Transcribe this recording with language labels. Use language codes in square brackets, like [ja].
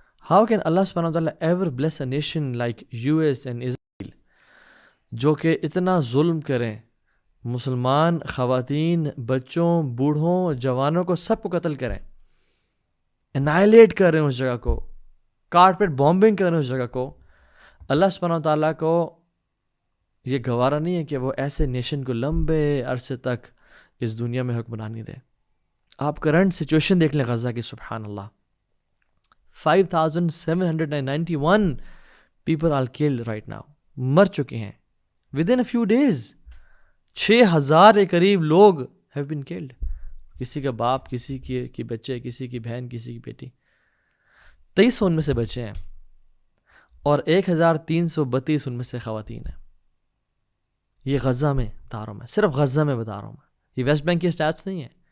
[en] How can Allah subhanahu wa ta'ala ever bless a nation like US and Israel [ur] جو کہ اتنا ظلم کریں، مسلمان خواتین، بچوں، بوڑھوں، جوانوں کو سب کو قتل کریں، انائلیٹ کر رہے ہیں اس جگہ کو، کارپیٹ بامبنگ کر رہے ہیں اس جگہ کو. اللہ سبحانہ و تعالیٰ کو یہ گوارا نہیں ہے کہ وہ ایسے نیشن کو لمبے عرصے تک اس دنیا میں حکمرانی دے. آپ کرنٹ سچویشن دیکھ لیں غزہ کی، سبحان اللہ. [en] 5791 people are killed right now، [ur] مر چکے ہیں [en] within a few days. [ur] 6000 کے قریب لوگ [en] have been killed. [ur] کسی کا باپ، کسی کی بچے، کسی کی بہن، کسی کی بیٹی. 2300 ان میں سے بچے ہیں اور 1332 ان میں سے خواتین ہیں. یہ غزہ میں بتا رہا ہوں میں، صرف غزہ میں بتا رہا ہوں میں، یہ ویسٹ بینک کی اسٹیٹس نہیں ہیں.